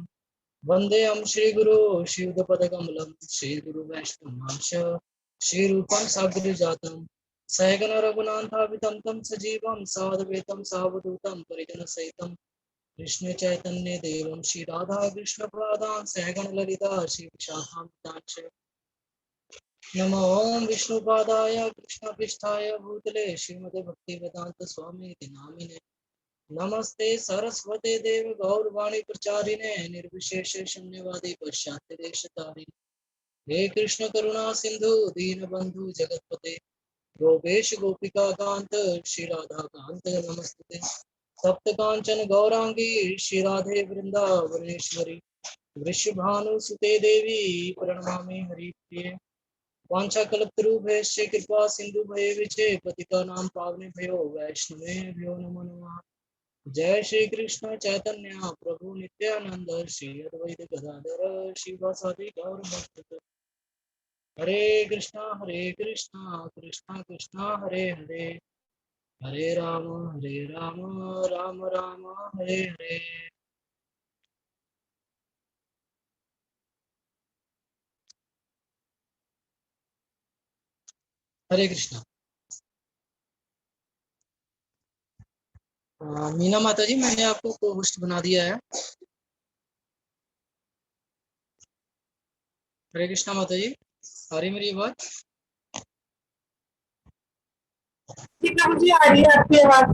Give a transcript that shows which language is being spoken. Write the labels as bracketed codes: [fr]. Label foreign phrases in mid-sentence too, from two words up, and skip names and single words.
[sa] वन्देऽहं श्रीगुरो श्रीयुतपदकमलं श्रीगुरुवैष्णवांश श्रीरूपं साग्रजातं सहगण रघुनाथाभितं तं सजीवं सावधूतं सावधूतं परिजनसहितं कृष्ण चैतन्य देवं श्री राधा कृष्ण पादान् सहगण ललिता श्री विशाखान्वितांश। नमो ओम विष्णुपादाय कृष्णपृष्ठाय भूतले श्रीमते भक्तिवेदांत स्वामी नामिने नमस्ते सरस्वते देव गौरवाणी प्रचारिणे निर्विशेष शून्यवादी पश्चात्य देशतारिणे हे कृष्ण करुणा सिंधु दीन बंधु जगतपते गोपेश गोपिका कांत श्री राधा कांत नमस्ते। सप्त कांचन गौरांगी श्री राधे वृंदावनेश्वरी वृषभानुसुते देवी प्रणमामि हरिप्रिये। वाञ्छाकल्पतरुभ्यश्च कृपा सिंधु भये पतितानां पावनेभ्यो वैष्णवेभ्यो नमो नमः। जय श्री कृष्ण चैतन्य प्रभु नित्यानंद श्री अद्वैत गदाधर शिवासादि गौर भक्त। हरे कृष्णा कृष्णा कृष्णा हरे हरे हरे राम राम राम हरे हरे। [hi] हरे कृष्णा। मीना माता जी, मैंने आपको को होस्ट बना दिया है। हरे कृष्णा माता जी, आ रही मेरी बात? जी प्रभु जी, आ रही है आपकी आवाज।